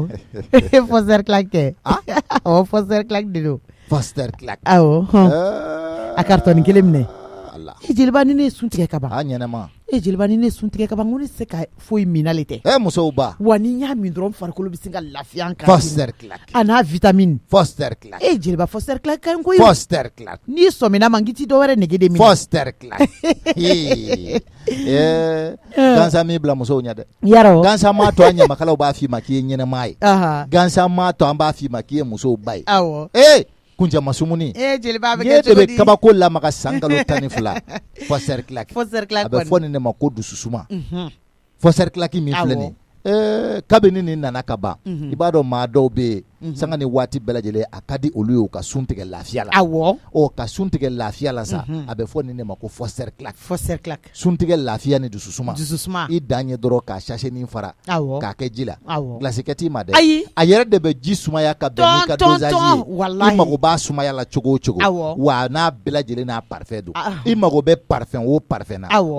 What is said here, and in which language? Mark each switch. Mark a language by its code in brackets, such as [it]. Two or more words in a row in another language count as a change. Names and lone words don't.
[bm] Faussaire claque kɛ. Awɔ faussaire claque de don. Faussaire claque. Awɔ. A carton kelen minɛ. Jeliba ni ne ye sun tigɛ ka ban. A ɲɛnɛma. Jeliba ni ne ye sun tigɛ ka ban n ko ne tɛ se ka foyi min ale tɛ. Musow ba. Wa ni n y'a min dɔrɔn farikolo bɛ se ka lafiya an kan. Faussaire claque. A n'a vitamine. Faussaire claque. Jeliba faussaire claque ka ɲi koyi. Faussaire claque. N'i sɔmina ma n k'i ti dɔ wɛrɛ nege de minɛ. Faussaire claque. Gansan m'i bila musow ɲɛ dɛ. Yarɔ. Gansan m'a to an ɲamakalaw b'a f'i ma k'i ye ɲɛnɛma ye. Gansan m'a to an b'a f'i ma k'i ye musow ba ye. Awɔ. Kunjama sumuni. Jeliba bɛ kɛ cogo di? Ne de bɛ kabako lamaga san kalo 12. Faussaire claque. Faussaire claque. A bɛ fɔ nin de ma ko dususuma. Faussaire claque min filɛ nin. Kabini nin nana ka ban. I b'a dɔn maa dɔw bɛ yen sanga ni waati bɛɛ lajɛlen a ka di olu ye u ka sun tigɛ lafiya la. Awɔ. Ka sun tigɛ lafiya la sa a bɛ fɔ nin de ma ko faussaire claque. Faussaire claque. Sun tigɛ lafiya ni dususuma. Dususuma. I dan ye dɔrɔn k'a sachet fara. Awɔ. K'a kɛ ji la. Awɔ. Glace kɛ t'i ma dɛ. Ayi. A yɛrɛ de bɛ ji sumaya ka bɛn n'i ka dosage ye. Walahi. I mago b'a sumaya la cogo o cogo. Awɔ. Wa n'a bɛɛ lajɛlen n'a parfum don. I mago bɛ parfum o parfum na. Awɔ.